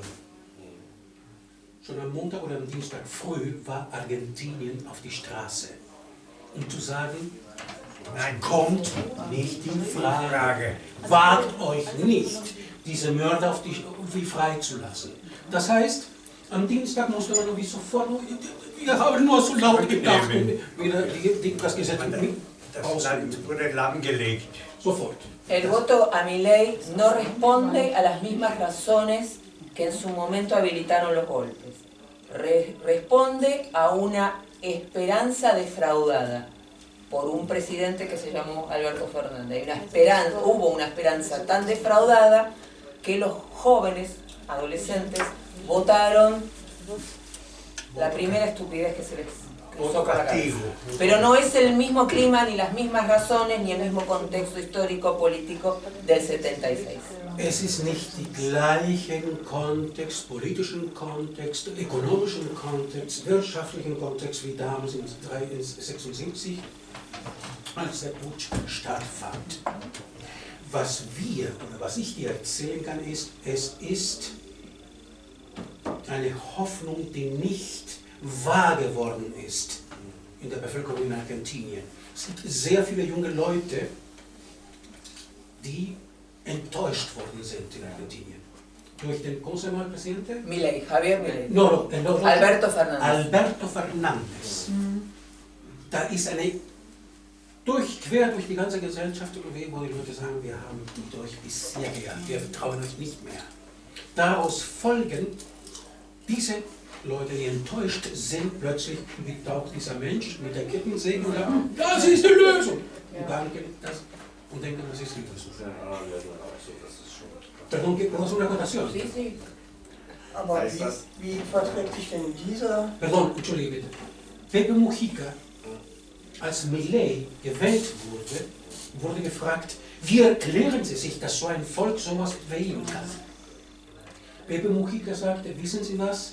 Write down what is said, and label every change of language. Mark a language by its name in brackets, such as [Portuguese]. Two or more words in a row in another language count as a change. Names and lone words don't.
[German] Schon am Montag oder am Dienstag früh war Argentinien auf die Straße, um zu sagen, nein, kommt nicht in Frage. Wagt euch nicht, diese Mörder freizulassen. Das heißt, am Dienstag musste man wie sofort, wir haben nur so laut gedacht, wieder das Gesetz wurde lahmgelegt. Sofort. [Spanish] El voto a Milei no responde a las mismas razones que en su momento habilitaron los golpes. Responde a una esperanza defraudada por un presidente que se llamó Alberto Fernández. Hubo una esperanza tan defraudada que los jóvenes, adolescentes, votaron la primera estupidez que se les cruzó por la cabeza. Pero no es el mismo clima, ni las mismas razones, ni el mismo contexto histórico, político del 76. [German] Es ist nicht die gleichen Kontext, politischen Kontext, ökonomischen Kontext, wirtschaftlichen Kontext wie damals in 1976, als der Putsch stattfand. Was wir, oder was ich dir erzählen kann, ist, es ist eine Hoffnung, die nicht wahr geworden ist in der Bevölkerung in Argentinien. Es gibt sehr viele junge Leute, die enttäuscht worden sind in Argentinien. Durch den, [Spanish] ¿cómo se llama el presidente? Milei, Javier Milei. No, Alberto Fernández. Alberto Fernández. [German] Da ist eine, quer durch die ganze Gesellschaft, wo die Leute sagen, wir haben mit euch bisher gehabt, wir vertrauen euch nicht mehr. Daraus folgen, diese Leute, die enttäuscht sind, plötzlich taucht dieser Mensch mit der Kettensäge und sagt, das ist die Lösung. Und dann geht das und denken, das ist die Lösung. [Spanish] Perdón, ¿podemos una acotación? Sí, sí. [German] Aber wie verträgt sich denn dieser... Perdón, entschuldige bitte. Pepe Mujica, als Milei gewählt wurde, wurde gefragt, wie erklären Sie sich, dass so ein Volk sowas wählen kann? Pepe Mujica sagte, wissen Sie was?